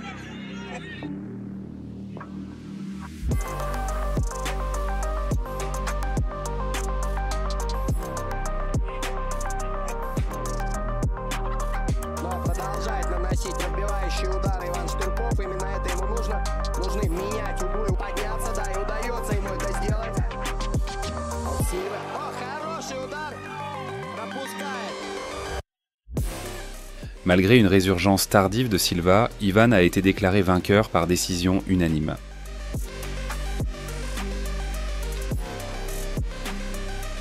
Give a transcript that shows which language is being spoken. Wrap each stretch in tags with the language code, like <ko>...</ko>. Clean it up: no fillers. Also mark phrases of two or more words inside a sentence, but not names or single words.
<ru>Продолжает наносить отбивающие удары Иван Штырков. Именно это ему нужно. Нужны менять углы, подняться, да, и удается ему это сделать. Сильва. О, хороший удар. Пропускает.</ru> <fr>Malgré une résurgence tardive de Silva, Ivan a été déclaré vainqueur par décision unanime.</fr>